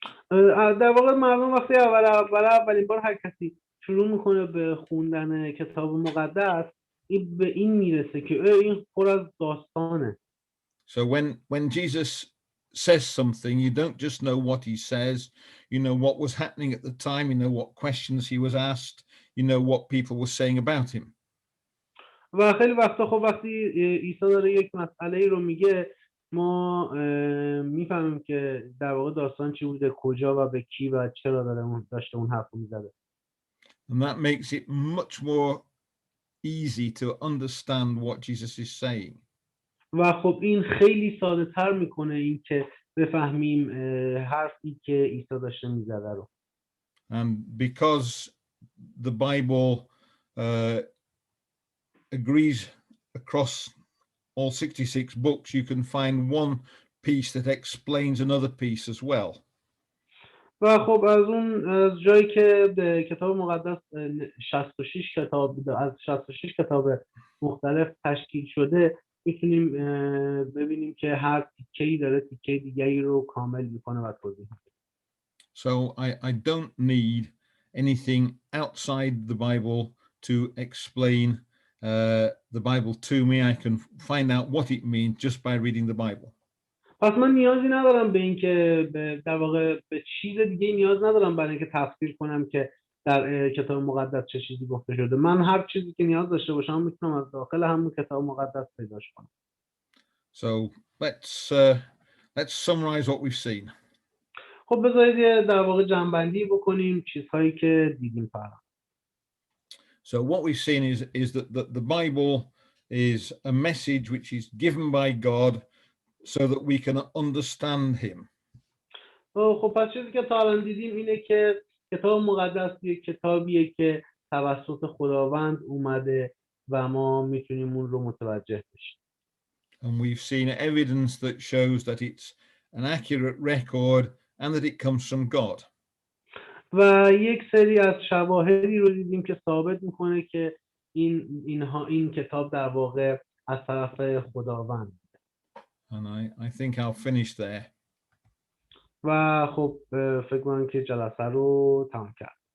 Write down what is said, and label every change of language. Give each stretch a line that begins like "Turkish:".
Persian: در واقع مردم وقتی اولین بار هر کسی شروع میکنه به خوندن کتاب مقدس، این به این میرسه که این پر از داستانه.
English: So when Jesus says something, you don't just know what he says, you know what was happening at the time, you know what questions he was asked, you know what people were saying about him.
Persian: و خیلی وقتا خب وقتی عیسی داره یک مسئله ای رو میگه، ما میفهمیم که در واقع داستان چی بوده، کجا و به کی و چرا داشته اون حرف رو میزده.
English: And that makes it much more easy to understand what Jesus is saying.
Persian: و خب این خیلی ساده تر میکنه این که بفهمیم حرفی که عیسی داشته میزده رو.
English: And because the Bible agrees across all 66 books, you can find one piece that explains another piece as well.
Persian: و خب از جایی که به کتاب مقدس 66 کتاب از 66 کتاب مختلف تشکیل شده، میتونیم ببینیم که هر تیکه‌ای داره تیکه دیگری رو کامل میکنه و توضیح میده.
English: So I don't need anything outside the Bible to explain the Bible to me. I can find out what it means just by reading the Bible.
Persian: پس من نیازی ندارم به این که در واقع به چیز دیگه نیاز ندارم برای اینکه تفسیر کنم که در کتاب مقدس چه چیزی گفته شده. من هر چیزی که نیاز داشته باشم میتونم از داخل همون کتاب مقدس پیداش کنم.
English: So let's summarize what we've seen.
Persian: خب بذارید در واقع جمع‌بندی بکنیم چیزهایی که دیدیم فقط.
English: So what we've seen is that the Bible is a message which is given by God so that we can understand him.
Persian: خب پس چیزی که تا الان دیدیم اینه که کتاب مقدس یک کتابیه که توسط خداوند اومده و ما میتونیم اون رو متوجه بشیم.
English: And we've seen evidence that shows that it's an accurate record and that it comes from God.
Persian: و یک سری از شواهدی رو دیدیم که ثابت میکنه که این کتاب در واقع از طرف خداوند.
English: And I think I'll finish there.
Persian: و خب فکر کنم که جلسه رو تمام کرد.